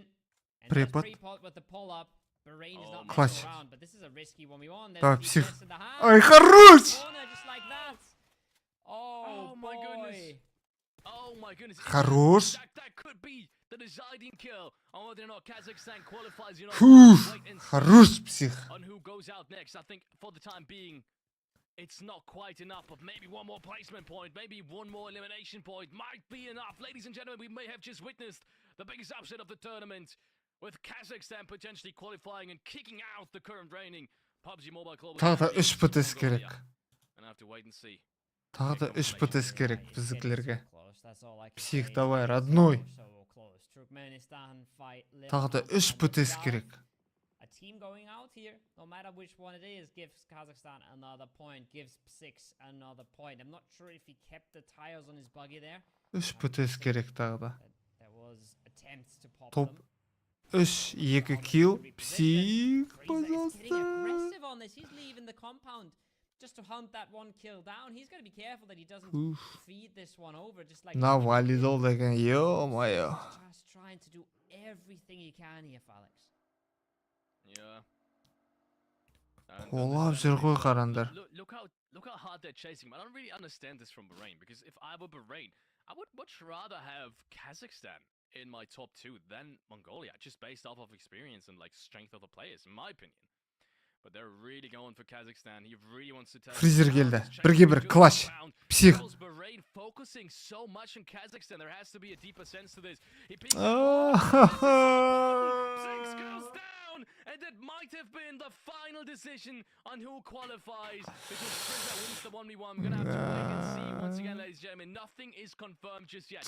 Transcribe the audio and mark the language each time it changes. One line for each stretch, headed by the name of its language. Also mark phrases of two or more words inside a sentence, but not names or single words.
English: And pre-pot with the pull-up. Bahrain is not messing around, but this is a risky 1v1. There's псих. in the hand.
Kazakh: Ай, хорош!
English: Just like that. Oh my goodness. Oh my goodness.
Kazakh: Хорош.
English: That could be the deciding kill on whether or not Kazakhstan qualifies. You know,
Kazakh: хорош, псих.
English: On who goes out next. I think for the time being, it's not quite enough, but maybe one more placement point, maybe one more elimination point might be enough. Ladies and gentlemen, we may have just witnessed the biggest upset of the tournament, with Kazakhstan potentially qualifying and kicking out the current reigning PUBG Mobile Global.
Kazakh: Тағы да 3 ПТС керек.
English: And I have to wait and see.
Kazakh: Тағы да 3 ПТС керек біздікілерге. Псих, давай, родной. Тағы да 3 ПТС керек.
English: A team going out here, no matter which one it is, gives Kazakhstan another point, gives PSIX another point. I'm not sure if he kept the tires on his buggy there.
Kazakh: 3 ПТС керек тағы да.
English: There was attempts to pop Топ them. 3-2 kill.
Russian: Псих, пожалуйста.
English: He's getting aggressive on this. He's leaving the compound just to hunt that one kill down. He's got to be careful that he doesn't feed this one over, just like.
Kazakh: На валидол деген, ё-моё.
English: Just trying to do everything he can here, Felix. Yeah.
Kazakh: Қолап жүр ғой қарандар.
English: Look how hard they're chasing him. I don't really understand this from Bahrain, because if I were Bahrain, I would much rather have Kazakhstan in my top 2 than Mongolia, just based off of experience and like strength of the players, in my opinion. But they're really going for Kazakhstan. He really wants to tell.
Kazakh: Фризер келді. Бірге бір клаш. Псих.
English: Bahrain focusing so much on Kazakhstan. There has to be a deeper sense to this. He picks 6 goes down, and that might have been the final decision on who qualifies, because Friza wins the 1v1. We're gonna have to wait and see once again, ladies and gentlemen. Nothing is confirmed just yet.